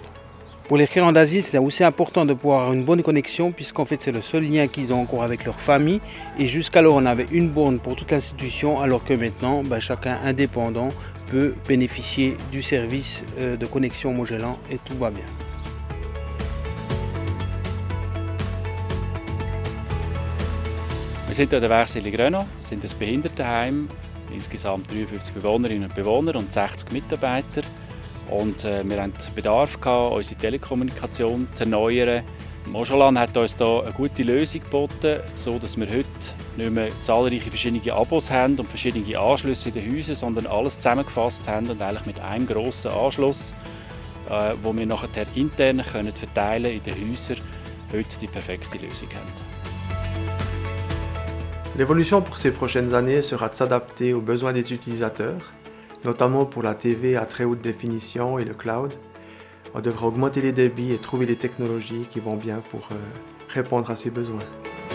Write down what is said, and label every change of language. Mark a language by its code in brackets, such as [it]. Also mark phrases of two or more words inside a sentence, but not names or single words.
[fr] Pour les créants d'asile, c'est aussi important de pouvoir avoir une bonne connexion puisqu'en fait c'est le seul lien qu'ils ont encore avec leur famille. Et jusqu'alors on avait une borne pour toute l'institution alors que maintenant chacun indépendant peut bénéficier du service de connexion Mojolan et tout va bien. [de] Wir sind an der Werkstelle Grönau, sind ein Behindertenheim, insgesamt 53 Bewohnerinnen und Bewohner und 60 Mitarbeiter. Und wir hatten Bedarf gehabt, unsere Telekommunikation zu erneuern. Mojolan hat uns hier eine gute Lösung geboten, sodass wir heute nicht mehr zahlreiche verschiedene Abos haben und verschiedene Anschlüsse in den Häusern, sondern alles zusammengefasst haben und eigentlich mit einem grossen Anschluss, wo wir nachher intern verteilen in den Häusern, heute die perfekte Lösung haben. [fr] L'évolution pour ces prochaines années sera de s'adapter aux besoins des utilisateurs, notamment pour la TV à très haute définition et le cloud. On devra augmenter les débits et trouver les technologies qui vont bien pour répondre à ces besoins.